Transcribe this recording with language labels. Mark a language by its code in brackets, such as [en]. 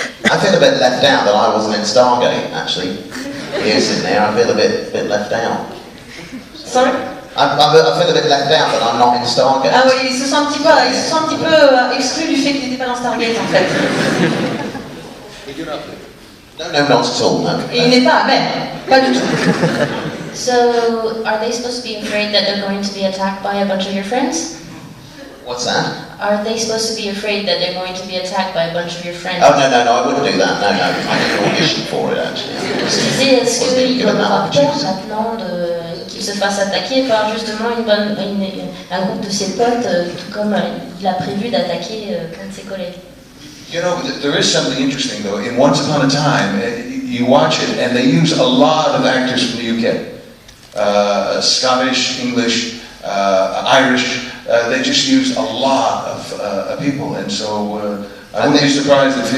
[en] I feel a bit left out that I wasn't in Stargate, actually. Years in there, I feel a bit left out. Sorry? I feel a bit left out that I'm not in Stargate. [fr] Ah oui, il se sent un petit peu exclu du fait qu'il n'était pas dans Stargate en fait. [en] No, not at all, no. [fr] Et il n'est pas amer, pas du tout. [en] So, are they supposed to be afraid that they're going to be attacked by a bunch of your friends? What's that? Are they supposed to be afraid that they're going to be attacked by a bunch of your friends? Oh, no, I wouldn't do that. No, I did an audition for it, actually. [fr] Je disais, est-ce qu'il doit avoir peur maintenant qu'il se fasse attaquer par justement un groupe de ses potes, tout comme il a prévu d'attaquer un de ses collègues? [en] You know, there is something interesting though. In Once Upon a Time, you watch it, and they use a lot of actors from the UK, Scottish, English, Irish. they just use a lot of people, and so I wouldn't be surprised if.